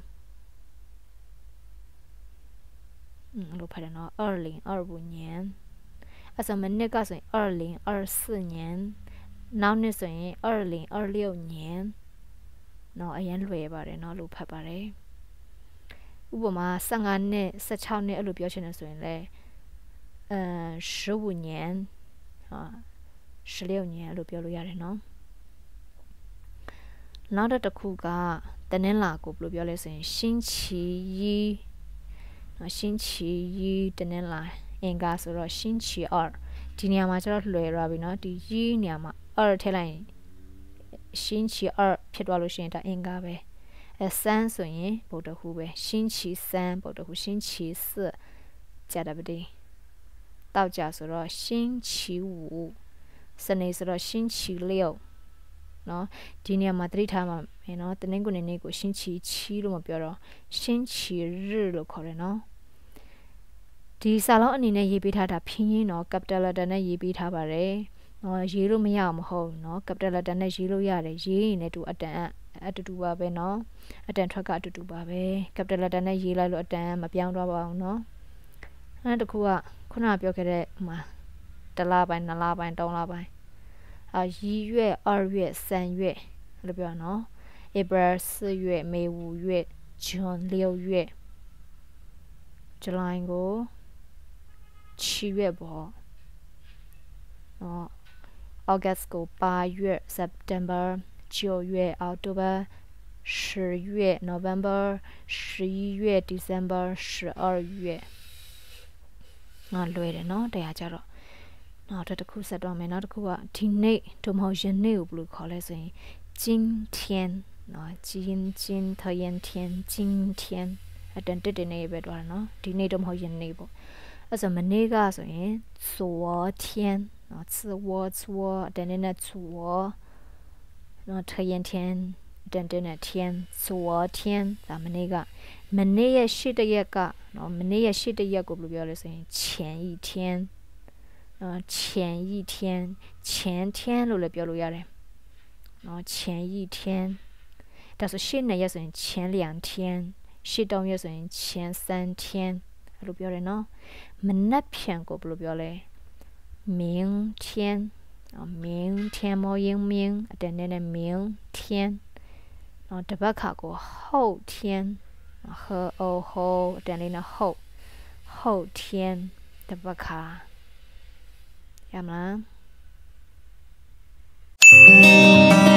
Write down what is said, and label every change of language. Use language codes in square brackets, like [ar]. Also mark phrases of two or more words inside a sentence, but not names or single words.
[my] လို့ဖတ်တယ်เนาะ2025年အဲ့ဆိုမနစ်ကဆိုရင်2024年နောက်နှစ်ဆိုရင်2026年เนาะအရင်လွယ်ပါတယ်เนาะလို့ဖတ်ပါတယ်ဥပမာ15နှစ်16နှစ်အဲ့လိုပြောချင်တယ်ဆိုရင်လေ 15年16年အဲ့လိုပြောလို့ရတယ်เนาะနောက်တစ်ခုကတနင်္လာကိုဘယ်လိုပြောလဲဆိုရင်星期一เนาะ星期一တနင်္လာအင်္ဂါဆိုတော့星期二ဒီနေရာမှာကျတော့လွယ်ရပြီเนาะဒီ一နေရာမှာ2ထည့်လိုက်ရင်星期二ဖြစ်သွားလို့ရှိရင်ဒါအင်္ဂါပဲ3ဆိုရင်ဗုဒ္ဓဟူးပဲ 星期三ဗုဒ္ဓဟူး星期四ကြာတပတိတောက်ကြဆိုတော့星期五စနေဆိုတော့星期六နော်ဒီနေရာမှာသတိထားမှာမယ်နော်တနင်္ဂနွေနေ့ ကို星期七လို့မပြောတော့星期日လို့ခေါ်တယ်နော်ဒီစာလုံးအနေနဲ့ရေးပေးထားတာဖြင်းရင်းတော့ capital letter နဲ့ရေးပေးထားပါတယ်နော်ရေးလို့မရအောင်မဟုတ်နော် [en] capital letter [my] နဲ့ရေးလို့ရတယ်ရေးရင်လည်းသူအတူပါပဲနော်အတန်ထွက်ကအတူပါပဲ [en] capital letter [my] နဲ့ရေးလိုက်လို့အတန်မပြောင်းတော့ပါဘူးနော်အဲ့တခုကခုနပြောခဲ့တဲ့ဟိုမှာ1လပိုင်း2လပိုင်း3လပိုင်း [zh] 1 月2月3月 [my] လို့ပြောနော် [en] April 4月 May 5月 June 6月 [my] July ကို7月ပေါ့နော် August ကို8 月 [en] September 9月 October 10月 November 11月 December 12月 [my] ငါလွယ်တယ်နော်တရားကြတော့နောက်တစ်ခုဆက်တော့မယ်နောက်တစ်ခုကဒီနေ့တို့မဟုတ်ယနေ့ကိုဘယ်လိုခေါ်လဲဆိုရင်今天 နော် [zh] 今特延天今天 [my] အတန်တက်တဲ့နေ့ပဲတော့နော်ဒီနေ့တော့မဟုတ်ယနေ့ပေါ့အဲ့ဆိုမနေ့ကဆိုရင်昨天နော် [zh] 次我 [my] အတန်နဲ့ 昨နော်特延天တန်တဲ့天昨天ဒါမနေ့ကမနေ့ရဲ့ရှစ်တရက်ကနော်မနေ့ရဲ့ရှစ်တရက် ကိုဘယ်လိုပြောလဲဆိုရင် [zh] 前一天前一天前天 [my] လို့လည်းပြောလို့ရတယ်နော်前一天ဒါဆိုရှစ်နှစ်ရက်ဆိုရင်前两天ရှစ်တောင်းရက်ဆိုရင်前三天အဲ့လိုပြောတယ်နော်မနက်ဖြန်ကိုဘယ်လိုပြောလဲ [zh] 明天明天 [my] မယင်း明အတန်နဲ့明天နော်တပတ်ခါကို [zh] 后天和后 [my] အတန်လေးနဲ့后天တပတ်ခါရမလား